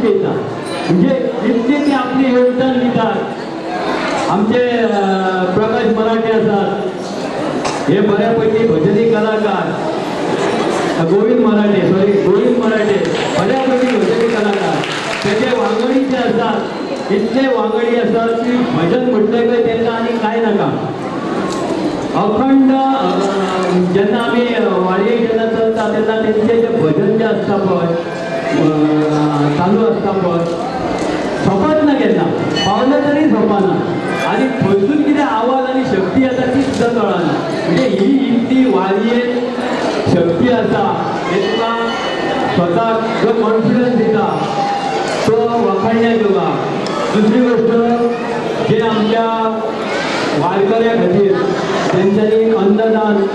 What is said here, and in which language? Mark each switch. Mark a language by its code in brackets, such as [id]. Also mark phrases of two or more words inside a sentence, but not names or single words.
[kok] जेयता म्हणजे इतके ती आपली योगदान दितात आमचे प्रकाश मराठे आसात हे बऱ्यापैकी भजनी कलाकार गोविंद मराठे बऱ्यापैकी भजनी कलाकार त्याचे वांगडी जे असतात इतले वांगडी असतात की भजन म्हटलं त्यांना आणि काय नाका अखंड जेन्ना आमी वारयेक जेन्ना चलता तेन्ना तेंचे जे भजन जे आसता पळय चालू आसता पळय सोंपत ना केन्ना पावले तरी सोंपना आनी थंयसून कितें आवाज आनी शक्ती आसा ती सुद्दां कळना म्हणजे ही इतली वारयेक शक्ती आसा हे तुका स्वताक जो कॉन्फिडन्स दिता तो वखणण्या जोगा दुसरी गोष्ट जे आमच्या वारकऱ्या खातीर तेंच्यांनी अन्नदान